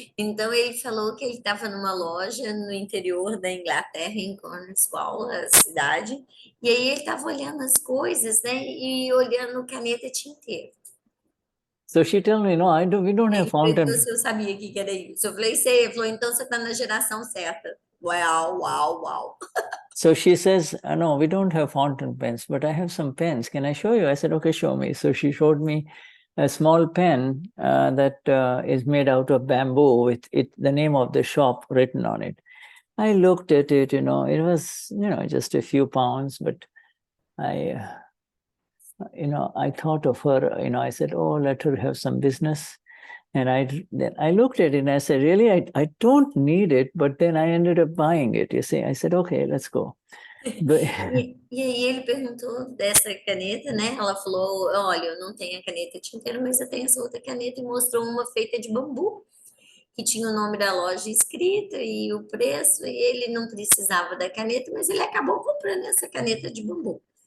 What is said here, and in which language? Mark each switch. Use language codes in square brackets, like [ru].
[pt] Então ele falou que ele estava numa loja no interior da Inglaterra, em Cornwall, a cidade, e aí ele estava olhando as coisas, né? E olhando caneta tinteiro. [en] So she told me, no, we don't have fountain. [pt] Então, se eu sabia que era isso. Eu falei, sei. Ele falou, então você está na geração certa. Uau. [en] So she says, no, we don't have fountain pens, but I have some pens. Can I show you? I said, okay, show me. So she showed me a small pen that is made out of bamboo with the name of the shop written on it. I looked at it, it was, just a few pounds, but I thought of her, I said, oh, let her have some business. And then I looked at it and I said, really, I don't need it, but then I ended up buying it. You see, I said, okay, let's go. [pt] E aí ele perguntou dessa caneta, né? Ela falou, olha, eu não tenho a caneta tinteiro, mas eu tenho essa outra caneta, e mostrou uma feita de bambu, que tinha o nome da loja escrito e o preço, e ele não precisava da caneta, mas ele acabou comprando essa caneta de bambu.